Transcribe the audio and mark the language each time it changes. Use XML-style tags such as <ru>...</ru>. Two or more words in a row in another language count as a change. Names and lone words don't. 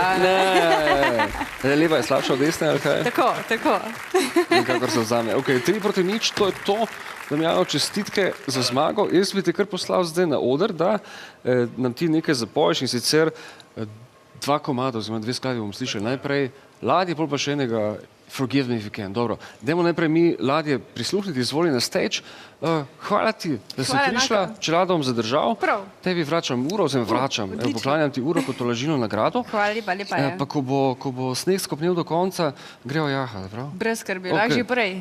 <sl>Ne, leva je slabša od desne, ali kaj? Tako. Nekakor se vzame. Ok, 3-0, to je to. Damjano, čestitke za zmago. Jaz bi te kar poslal zdaj na oder, da nam ti nekaj zapoješ in sicer 2 komada, oziroma 2 skladbe bomo slišali. Najprej Ladje, pol pa še enega Forgive me if you can. Dobro, dajmo najprej mi Ladje prisluhniti, izvoli na stage. Hvala ti, da si prišla, čelado bom zadržal. Prav. Tebi vračam uro, vračam. Poklanjam ti uro kot tolažilno nagrado. Hvala lepa je. Pa ko bo sneg skopnel do konca, greva jahati, prav? Brez skrbi, lahko že prej.</sl>